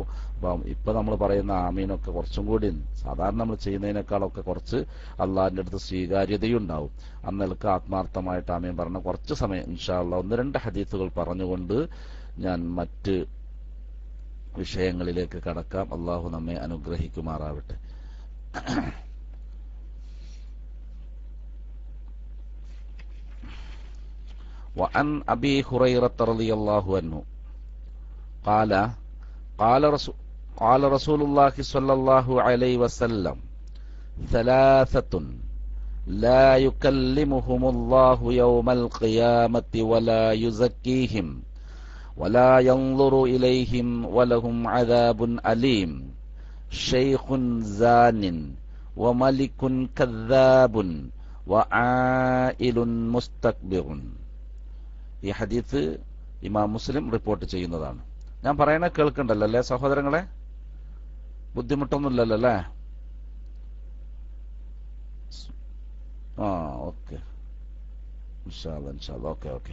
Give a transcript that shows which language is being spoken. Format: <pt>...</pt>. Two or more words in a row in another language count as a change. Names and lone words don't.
<ml>അപ്പം ഇപ്പൊ നമ്മൾ പറയുന്ന ആമീനൊക്കെ കുറച്ചും കൂടി സാധാരണ നമ്മൾ ചെയ്യുന്നതിനേക്കാളൊക്കെ കുറച്ച് അള്ളാഹിന്റെ അടുത്ത് സ്വീകാര്യതയും ഉണ്ടാവും. അന്നേക്ക് ആത്മാർത്ഥമായിട്ട് ആമീൻ പറഞ്ഞ കുറച്ച് സമയം</ml> <ar>إن شاء الله</ar> <ml>1-2 ഹദീസുകൾ പറഞ്ഞുകൊണ്ട് ഞാൻ മറ്റ് വിഷയങ്ങളിലേക്ക് കടക്കാം. അള്ളാഹു നമ്മെ അനുഗ്രഹിക്കുമാറാവട്ടെ.</ml> <ar>وعن أبي هريرة رضي الله عنه قال رسول الله صلى الله عليه وسلم 3 لا يكلمهم الله يوم القيامة ولا يزكيهم ولا ينظر إليهم ولهم عذاب أليم شيخ زان وملك كذاب وعائل مستكبر.</ar> <ml>ഈ ഹദീസ് ഇമാം മുസ്ലിം റിപ്പോർട്ട് ചെയ്യുന്നതാണ്. ഞാൻ പറയണ കേൾക്കണ്ടല്ലോ അല്ലേ സഹോദരങ്ങളെ? ബുദ്ധിമുട്ടൊന്നുമില്ലല്ലോ അല്ലേ?</ml> <en>okay okay.</en>